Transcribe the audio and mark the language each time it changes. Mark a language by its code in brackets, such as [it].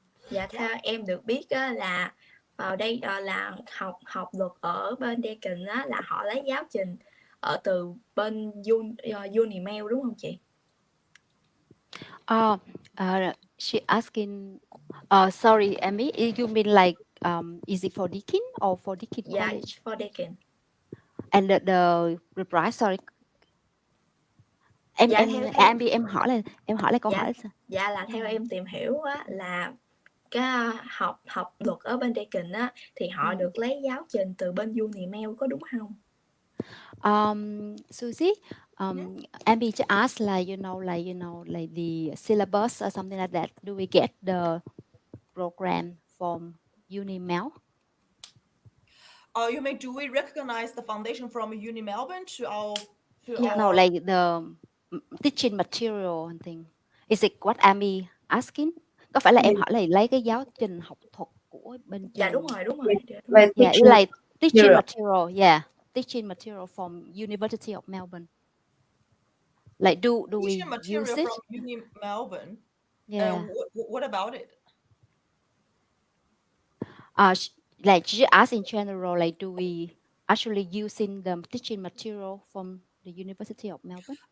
[vi] Dạ theo em được biết là vào đây là học luật ở bên DEAKIN là họ lấy giáo trình ở từ bên Unimel đúng không chị? [en] She asking, sorry, Emmy, you mean like, is it for DEAKIN or for DEAKIN College? Yeah, it's for DEAKIN. And the price, sorry. [vi] Em hỏi lại câu hỏi. Dạ là theo em tìm hiểu là cái học luật ở bên DEAKIN thì họ được lấy giáo trình từ bên Unimel, có đúng không? [en] Suzie, Emmy just asked like the syllabus or something like that. Do we get the program from Unimel? You mean, do we recognize the foundation from Uni-Melbourne to our? No, like the teaching material and thing. Is it what Emmy asking? [vi] Có phải là em hỏi là lấy cái giáo trình học thuật của bên trường? Dạ đúng rồi. [en] Yeah, like teaching material. Yeah, teaching material from University of Melbourne. Like do we use it? From Uni-Melbourne. Yeah. What about it? Like she asked in general, like do we actually using the teaching material from the University of Melbourne?